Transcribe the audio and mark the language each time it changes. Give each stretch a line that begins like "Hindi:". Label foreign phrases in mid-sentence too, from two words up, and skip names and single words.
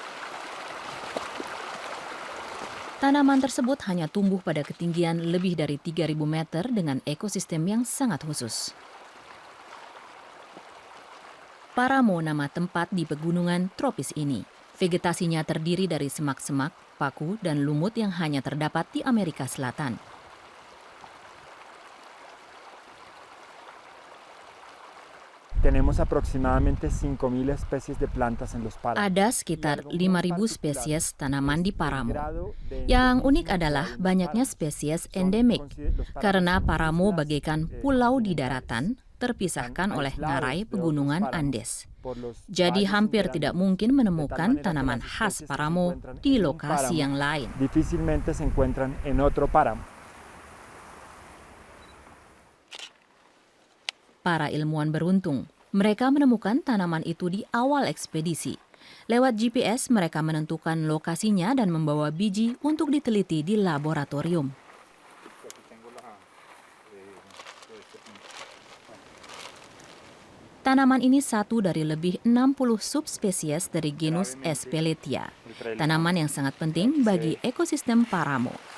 Indonesian: Tanaman tersebut hanya tumbuh pada ketinggian lebih dari 3.000 meter dengan ekosistem yang sangat khusus. Paramo nama tempat di pegunungan tropis ini. Vegetasinya terdiri dari semak-semak, paku, dan lumut yang hanya terdapat di Amerika Selatan.
Spanish: Tenemos aproximadamente 5.000 especies de plantas en los páramos.
Indonesian: Ada sekitar 5.000 spesies tanaman di Paramo. Yang unik adalah banyaknya spesies endemik, karena Paramo bagaikan pulau di daratan, terpisahkan oleh ngarai pegunungan Andes. Jadi hampir tidak mungkin menemukan tanaman khas Paramo di lokasi yang lain.
Spanish: Difícilmente se encuentran en otro páramo.
Indonesian: Para ilmuwan beruntung, mereka menemukan tanaman itu di awal ekspedisi. Lewat GPS, mereka menentukan lokasinya dan membawa biji untuk diteliti di laboratorium. Tanaman ini satu dari lebih 60 subspesies dari genus Espeletia, tanaman yang sangat penting bagi ekosistem Paramo.